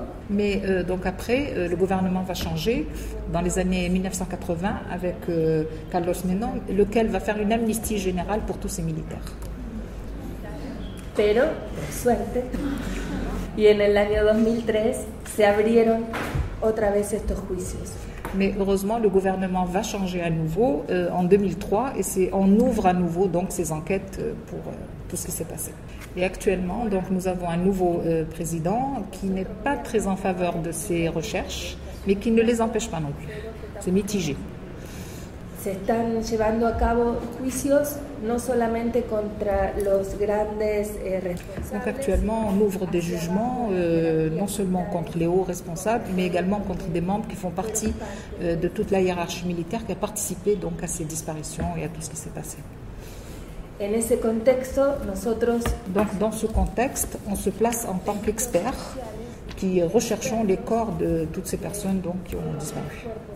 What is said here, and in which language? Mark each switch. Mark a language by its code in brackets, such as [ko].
[fr] Mais donc après, le gouvernement va changer dans les années 1980 avec Carlos Menem, lequel va faire une amnistie générale pour tous ces militaires. [es] Pero, suerte, y en el año 2003 se abrieron otra vez estos juicios. [fr] Mais heureusement, le gouvernement va changer à nouveau en 2003 et on ouvre à nouveau donc ces enquêtes pour tout ce qui s'est passé. Et actuellement, donc, nous avons un nouveau président qui n'est pas très en faveur de ces recherches, mais qui ne les empêche pas non plus. C'est mitigé. [es] Se están llevando a cabo juicios no solamente contra los grandes responsables. [fr] Donc actuellement, on ouvre des jugements non seulement contre les hauts responsables, mais également contre des membres qui font partie de toute la hiérarchie militaire qui a participé donc à ces disparitions et à tout ce qui s'est passé. [es] En ese contexto, nosotros... [fr] Donc dans ce contexte, on se place en tant qu'experts qui recherchons les corps de toutes ces personnes donc, qui ont disparu.